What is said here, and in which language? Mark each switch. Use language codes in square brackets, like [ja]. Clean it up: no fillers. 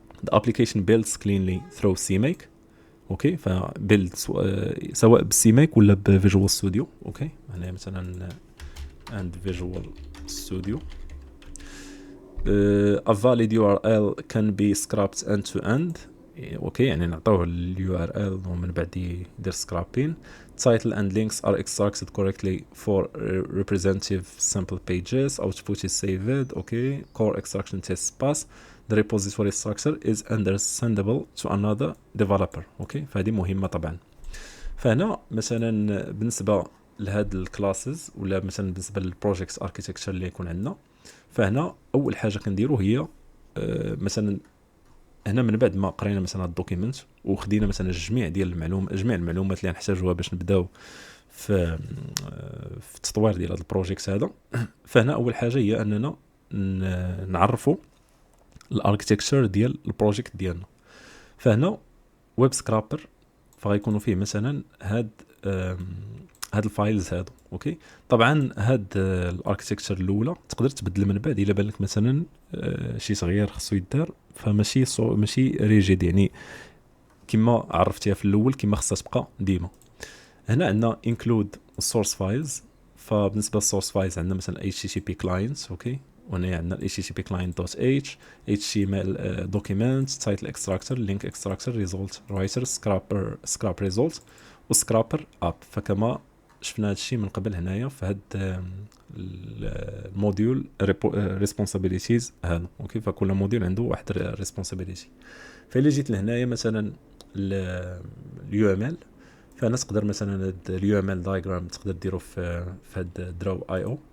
[en] the application builds cleanly through CMake. [ar] اوكي فبيلد سواء بالسيميك ولا بفيجوال ستوديو. اوكي هنا مثلا and visual studio. [en] a valid URL can be scrapped end to end. [ar] اوكي يعني نعطوه اليو ار ال ومن بعد يدير سكرابين. [en] title and links are extracted correctly for representative sample pages. output is saved. okay core extraction tests pass. the repository structure is understandable to another developer. [ar] اوكي فهذه مهمه طبعا. فهنا مثلا بالنسبه لهاد الكلاسز ولا مثلا بالنسبه للبروجيكت اركيتكتشر اللي يكون عندنا، فهنا اول حاجه كنديرو هي مثلا هنا من بعد ما قرينا مثلا الدوكيمنت وخدينا مثلا جميع المعلومات اللي نحتاجوها باش نبداو في التطوير ديال هذا البروجيكت هذا. فهنا اول حاجه هي اننا نعرفوا الاركتكتشر ديال البروجيكت ديالنا. فهنا ويب سكرابر فغيكونوا فيه مثلا هاد الفايلز هادو. اوكي طبعا هاد الاركتكتشر الاولى تقدر تبدل من بعد الا بان لك مثلا شي صغير خصو يدار، فماشي ماشي ريجيد يعني كما عرفتيها في الاول كما خصها تبقى ديما. هنا عندنا [en] include source files. [ar] فبالنسبه للسورس فايلز عندنا مثلا HTTP clients. اوكي وهنا عندنا [en] HTTP client.h HTML document title extractor link extractor result writer scrap result وscraper app. [ar] فكما شفنا هادشي من قبل هنايا في هاد الموديول responsibilities هذا. اوكي فكل موديول عنده واحد responsibility. فإلا جيت لهنايا مثلا اليو ام ال، فانا تقدر مثلا اليو ام ال دايجرام تقدر ديرو في هاد درو اي او.